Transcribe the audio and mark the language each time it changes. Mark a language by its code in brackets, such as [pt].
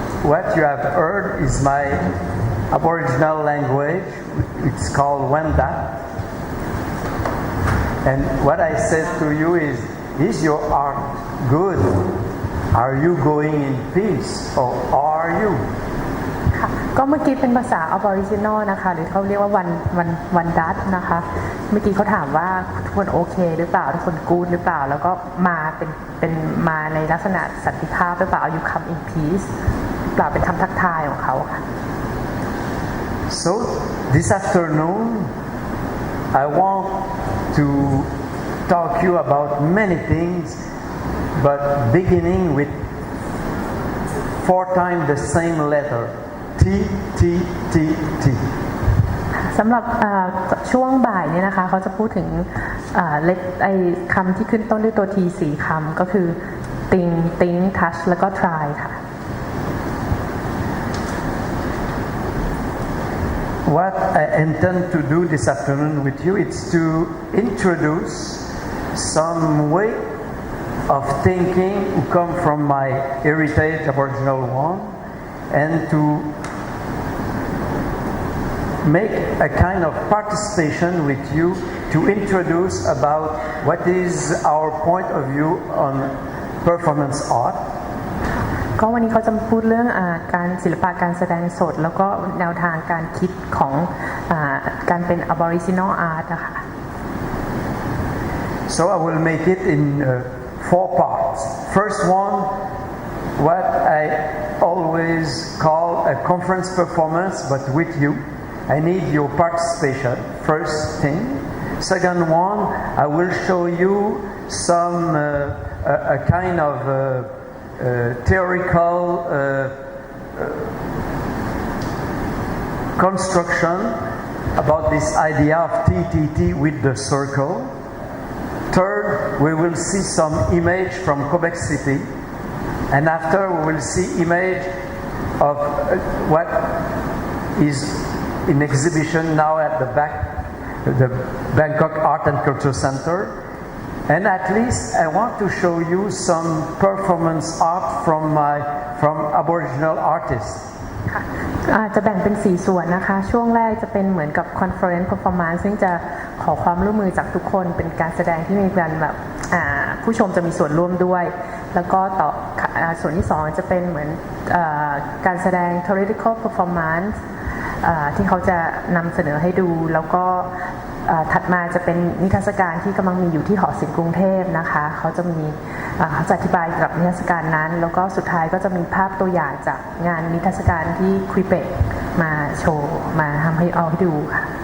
[en] What you have heard is my Aboriginal language. It's called Wenda. And what I said to you is your art good? Are you going in peace or are you? [th] ก็เมื่อกี้เป็นภาษา Aboriginal นะคะหรือเขาเรียกว่าวันดัตนะคะเมื่อกี้เขาถามว่าทุกคนโอเคหรือเปล่าทุกคนกู๊ดหรือเปล่าแล้วก็มาเป็นมาในลักษณะสันติภาพหรือเปล่า [en] you come in peace [th] หรือเปล่าเป็นคำทักทายของเขาค่ะ [en] So this afternoon I want to talk you about many things but beginning with 4 times the same letter T T T T [th] สำหรับช่วงบ่ายนี้นะคะเขาจะพูดถึงไอ้คำที่ขึ้นต้นด้วยตัว T 4 คำก็คือ think touch แล้วก็ try ค่ะ [en] what I intend to do this afternoon with you is to introduce some way of thinking who come from my heritage, Aboriginal one, and to make a kind of participation with you to introduce about what is our point of view on performance art. [th] ก็วันนี้เขาจะมาพูดเรื่องการศิลปะการแสดงสดแล้วก็แนวทางการคิดของการเป็น Aboriginal Art นะคะ [en] So I will make it in 4 parts. First one, what I always call a conference performance, but with you. I need your participation, first thing. Second one, I will show you some a kind of theoretical construction about this idea of TTT with the circle. Third, we will see some image from Quebec City, and after we will see image of what is in exhibition now at the back, the Bangkok Art and Culture Center. And at least I want to show you some performance art from Aboriginal artists. [th] จะแบ่งเป็น4ส่วนนะคะช่วงแรกจะเป็นเหมือนกับ Conference Performance ซึ่งจะขอความร่วมมือจากทุกคนเป็นการแสดงที่มีการแบบผู้ชมจะมีส่วนร่วมด้วยแล้วก็ต่อส่วนที่2จะเป็นเหมือน การแสดง Theoretical Performance ที่เขาจะนำเสนอให้ดูแล้วก็ถัดมาจะเป็นนิทรรศการที่กำลังมีอยู่ที่หอศิลป์กรุงเทพนะคะเขาจะมีเขาจะอธิบายเกี่ยวกับนิทรรศการนั้นแล้วก็สุดท้ายก็จะมีภาพตัวอย่างจากงานนิทรรศการที่ควิเบกมาโชว์มาทำให้เอาให้ดูค่ะ